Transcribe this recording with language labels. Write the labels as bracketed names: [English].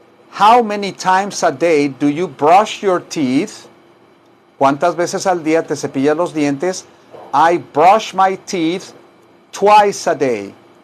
[English] How many times a day do you brush your teeth? [Spanish] ¿Cuántas veces al día te cepillas los dientes? [English] I brush my teeth twice a day.